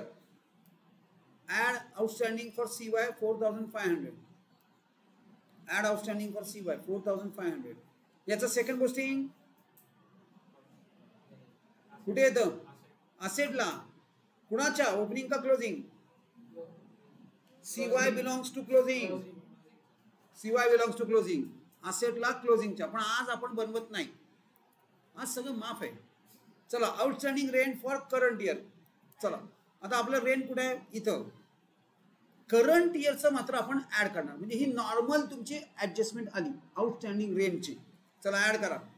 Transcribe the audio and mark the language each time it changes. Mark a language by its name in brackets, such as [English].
[English] Add outstanding for CY 4,500. Add outstanding for CY 4,500. [Marathi] याचं second posting कुठे येतं? असेटला. कुणाच्या? ओपनिंग का closing? [English] CY belongs to closing. CY belongs to closing. [Marathi] असेटला क्लोजिंगच्या. पण आज आपण बनवत नाही, आज सगळं माफ आहे. चला, [English] Outstanding rent for current year. [Marathi] चला, आता आपलं रेंट कुठे आहे? इथं. करंट इयरचं मात्र आपण ऍड करणार, म्हणजे ही नॉर्मल तुमची ऍडजस्टमेंट आली आउटस्टँडिंग रेंटची. चला ऍड करा.